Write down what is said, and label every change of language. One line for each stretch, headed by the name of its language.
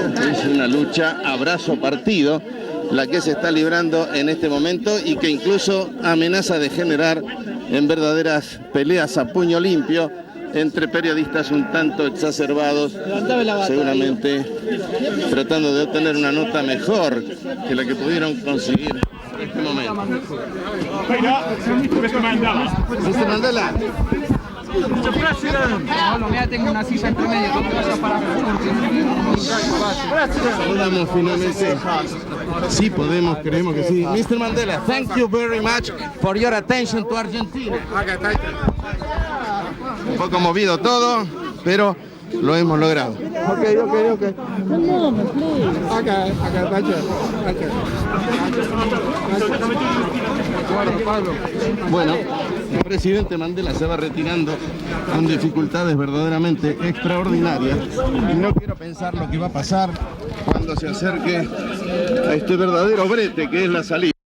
Spanish: Es una lucha a brazo partido la que se está librando en este momento y que incluso amenaza de generar en verdaderas peleas a puño limpio entre periodistas un tanto exacerbados, seguramente tratando de obtener una nota mejor que la que pudieron conseguir en este momento.
English: Mr. Mandela.
Spanish: Tengo una silla entre medio. Saludamos finalmente. Sí podemos, creemos que sí.
English: Mr. Mandela, thank you very much for your attention to Argentina.
Spanish: Un poco movido todo, pero lo hemos logrado.
English: Okay. Come on, please. Okay, thank you.
Spanish: Bueno, el presidente Mandela se va retirando con dificultades verdaderamente extraordinarias y no quiero pensar lo que va a pasar cuando se acerque a este verdadero brete que es la salida.